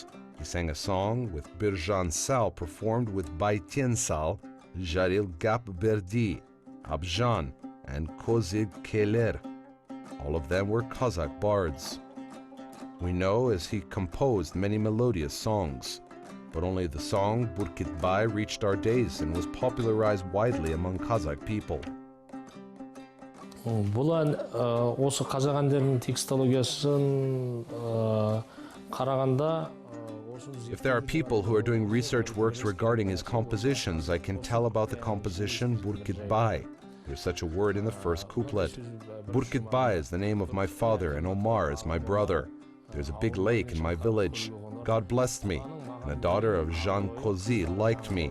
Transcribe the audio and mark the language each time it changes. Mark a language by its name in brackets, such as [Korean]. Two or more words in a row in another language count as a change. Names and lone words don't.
[English] He sang a song with Birjan Sal performed with Baytien Sal, Jaril Gap Berdi, Abjan, and Kozig Keler. All of them were Kazakh bards. We know as he composed many melodious songs, but only the song Burkitbay reached our days and was popularized widely among Kazakh people. [Kazakh] Бұлан осы қазақ әндерінің текстологиясын қарағанда, [English] if there are people who are doing research works regarding his compositions, I can tell about the composition Burkitbay. There's such a word in the first couplet. Burkitbay is the name of my father and Omar is my brother. There's a big lake in my village. God blessed me, and a daughter of Jean Kozy liked me.